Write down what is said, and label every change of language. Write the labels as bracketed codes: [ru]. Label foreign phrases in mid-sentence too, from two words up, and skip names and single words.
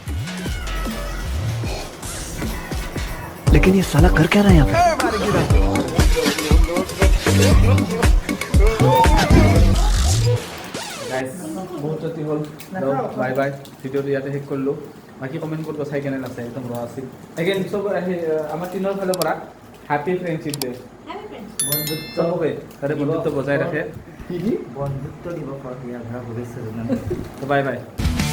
[hi] लेकिन ये साला कर क्या रहा है यहाँ पे? [as] গাইজ বহুত ৰাতি হ'ল [en] bye bye [as] ভিডিঅ'টো ইয়াতে শেষ কৰিলোঁ বাকী কমেণ্ট কৰিব চাই কেনে আছে একদম ৰ আছিল এগেইন চব আমাৰ টিমৰ ফালৰ পৰা [en] happy friendship day Happy friends. [as] চবকে তাতে বন্ধুত্ব বজাই ৰাখে বন্ধুত্ব দিৱসৰ শুভেচ্ছা জনালোঁ। [en] bye bye